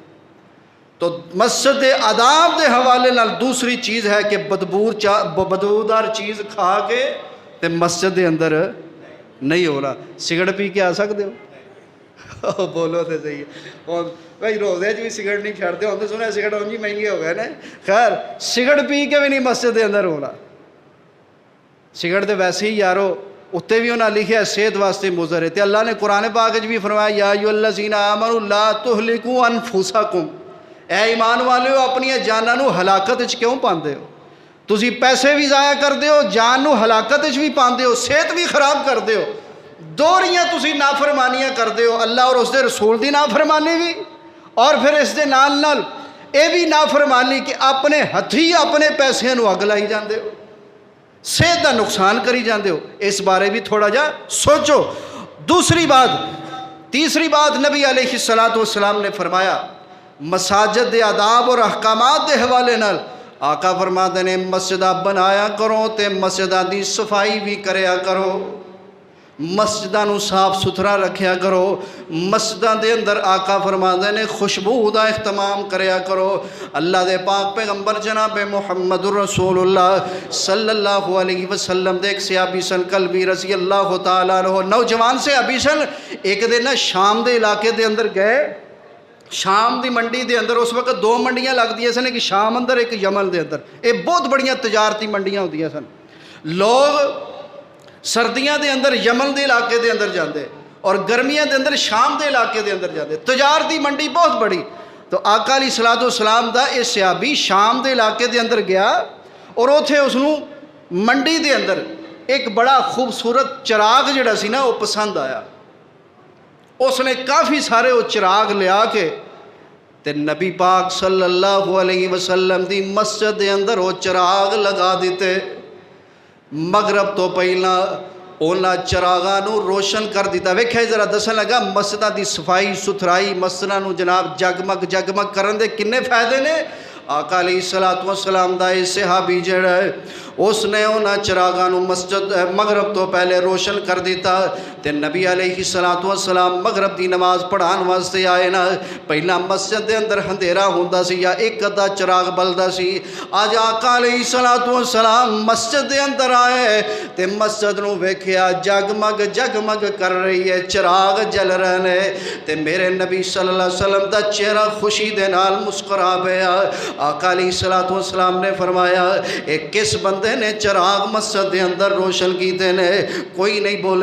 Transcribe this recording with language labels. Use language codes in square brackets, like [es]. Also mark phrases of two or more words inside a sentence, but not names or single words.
[pa] تو مسجد دے آداب دے حوالے نال دوسری چیز ہے کہ بدبودار چیز کھا کے تے مسجد دے اندر نہیں ہو رہا۔ سگرٹ پی کے آ سکتے ہو؟ بولو تے صحیح ہے بھائی، روزے بھی سگرٹ نہیں چھڑتے ہوتے، سنیا سگرٹ اونجی مہنگے ہو گئے نا۔ خیر سگرٹ پی کے بھی نہیں مسجد دے اندر ہونا۔ سگرٹ تے ویسے ہی یارو اتنے بھی انہاں لکھیا صحت واسطے مضر ہے، تے اللہ نے قرآن پاک وچ بھی فرمایا [ar] یا ایھا الذین آمنوا لا تہلکوا انفسکم، [pa] اے ایمان والےو اپنی جاناں نو ہلاکت وچ کیوں پاندے ہو؟ تسی پیسے بھی ضائع کردے ہو، جان نو ہلاکت وچ بھی پاندے ہو، صحت بھی خراب کردے ہو، دوہریاں تسی نافرمانیاں کردے ہو، اللہ اور اس دے رسول دی نافرمانی بھی، اور پھر اس دے نال نال اے بھی نافرمانی کہ اپنے ہتھی اپنے پیسے نو اگ لائی جاندے ہو، صحت دا نقصان کری جاندے ہو۔ اس بارے بھی تھوڑا جا سوچو۔ دوسری بات، تیسری بات نبی [ar] علیہ السلام [pa] نے فرمایا مساجد دے آداب اور احکامات دے حوالے نال آقا فرماتے نے مسجداں بنایا کرو تے مسجداں دی صفائی بھی کریا کرو، مسجداں نو صاف ستھرا رکھیا کرو، مسجداں دے اندر آقا فرماتے نے خوشبو دا اہتمام کریا کرو۔ اللہ دے پاک پیغمبر جناب محمد رسول اللہ [ar] صلی اللہ علیہ وسلم [pa] دے ایک صحابی سن کلبی [ar] رضی اللہ تعالیٰ عنہ، [pa] نوجوان صحابی سن، ایک دن نا شام دے علاقے دے اندر گئے، شام دی منڈی دے اندر اس وقت دو منڈیاں لگ دیئے سن، ایک شام اندر ایک یمن دے اندر، یہ بہت بڑیاں تجارتی منڈیاں ہوندیاں سن۔ لوگ سردیاں دے اندر یمن دے علاقے دے اندر جاندے اور گرمیاں دے اندر شام دے علاقے دے اندر جاندے، تجارتی منڈی بہت بڑی۔ تو آقا [ar] علیہ الصلوۃ والسلام [pa] دا یہ صحابی شام دے علاقے دے اندر گیا اور اوتھے اس نوں منڈی دے اندر ایک بڑا خوبصورت چراغ جڑا سی نا وہ پسند آیا، اس نے کافی سارے وہ چراغ لیا کے تے نبی پاک [ar] صلی اللہ علیہ وسلم [pa] دی مسجد دے اندر وہ چراغ لگا دیتے۔ مغرب تو پہلا اونا چراغاں نو روشن کر دیتا۔ ویکھے ذرا دسن لگا مسجداں دی صفائی ستھرائی، مسجداں نو جناب جگمگ جگمگ کرن دے کنے فائدے نے۔ آقا [ar] علیہ الصلوۃ والسلام [pa] دا یہ صحابی جڑا ہے اس نے اونا چراغاں نو مسجد مغرب تو پہلے روشن کر دیتا تے نبی [ar] علیہ الصلوۃ والسلام [pa] مغرب دی نماز پڑھان واسطے آئے نا، پہلا مسجد دے اندر اندھیرا ہوندا سی یا ایک ادا چراغ بلدا سی۔ آج آقا [ar] علیہ الصلوۃ والسلام [pa] مسجد دے اندر آئے تے مسجد نو ویکھیا جگمگ جگمگ کر رہی ہے، چراغ جل رہے نے تے میرے نبی [ar] صلی اللہ علیہ وسلم [pa] دا چہرہ خوشی دے نال مسکرا پیا۔ آقا [ar] علیہ الصلوۃ والسلام [pa] نے فرمایا ایک کس بندے نے چراغ مسجد دے اندر روشن کیتے نے؟ کوئی نہیں بولے۔